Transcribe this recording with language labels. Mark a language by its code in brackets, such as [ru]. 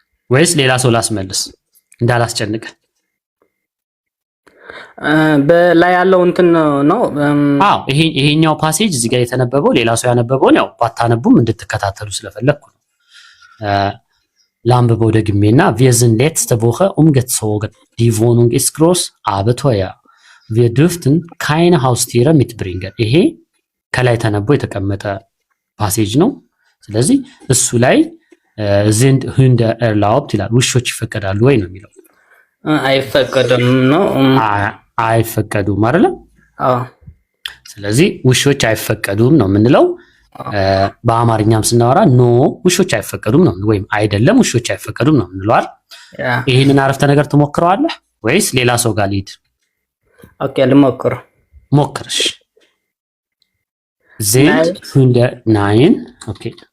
[am] ወይስ ሌላ ሰው ላስመልስ እንዳላስጨንቀ? በላይ ያለው እንትን ነው። ይሄኛው ፓሴጅ እዚህ ጋር የተነበበው ሌላ ሰው ያነበበውን ያው ባታነቡም እንድትከታተሉ ስለፈለግኩ ነው። ላንብበው ደግሜና [de] wir sind letzte Woche umgezogen. Die Wohnung ist groß, aber teuer. Wir dürften keine Haustiere mitbringen. [am] ይሄ ከላይ ተነቦ የተቀመጠ ፓሴጅ ነው። ስለዚህ እሱ ላይ [de] sind Hunde erlaubt [am] ይላል። ውሾች ይፈቀዳሉ ወይ ነው የሚለው። አይፈቀዱም ነው። አይፈቀዱም አይደል? ስለዚህ ውሾች አይፈቀዱም ነው የምንለው። በአማርኛም ስናወራ ኖ ውሾች አይፈቀዱም ነው ወይም አይደለም ውሾች አይፈቀዱም ነው የምንለው አይደል? ይሄንን አረፍተ ነገር ትሞክረዋለህ ወይስ ሌላ ሰው ጋር ልሂድ? ኦኬ ልሞክር። ሞክርሽ [de] sind Hunde nein okay